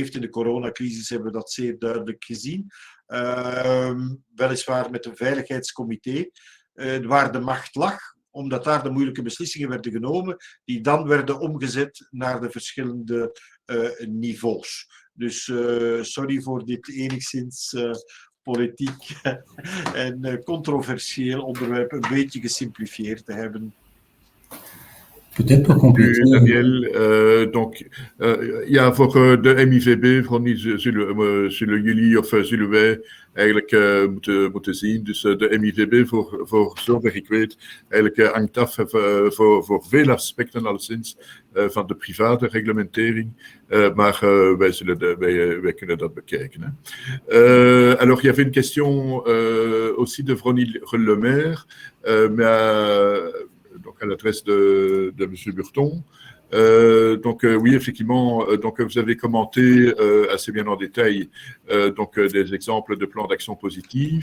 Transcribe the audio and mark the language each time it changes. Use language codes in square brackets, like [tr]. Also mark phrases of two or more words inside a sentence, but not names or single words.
[nl] In de coronacrisis hebben we dat zeer duidelijk gezien. Weliswaar met een veiligheidscomité, waar de macht lag, omdat daar de moeilijke beslissingen werden genomen, die dan werden omgezet naar de verschillende niveaus. Dus sorry voor dit enigszins politiek en controversieel onderwerp een beetje gesimplifieerd te hebben. [fr] Peut-être pour compléter. Daniel, donc, [nl] ja, voor de MIVB, vooral niet zullen jullie of zullen wij eigenlijk moeten zien. Dus de MIVB, voor zover ik weet, eigenlijk hangt af voor veel aspecten alleszins van de private reglementering. Maar wij kunnen dat bekijken. Hein. [fr] Alors, il y avait une question aussi de Vronil Lemaire, mais donc à l'adresse de M. Burton. Donc oui, effectivement, donc vous avez commenté assez bien en détail donc des exemples de plans d'action positive.